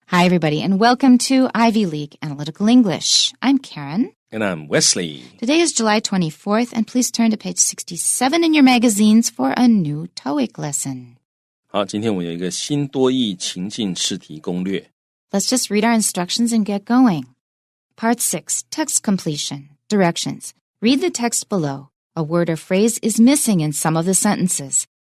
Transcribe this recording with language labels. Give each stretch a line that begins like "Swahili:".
English: Hi, everybody, and welcome to Ivy League Analytical English. I'm Karen. And I'm Wesley. Today is July 24th, and please turn to page 67 in your magazines for a new TOEIC lesson.
Chinese: 好，今天我们有一个新多益情境试题攻略。
English: Let's just read our instructions and get going. Part 6, Text Completion. Directions. Read the text below. A word or phrase is missing in some of the sentences.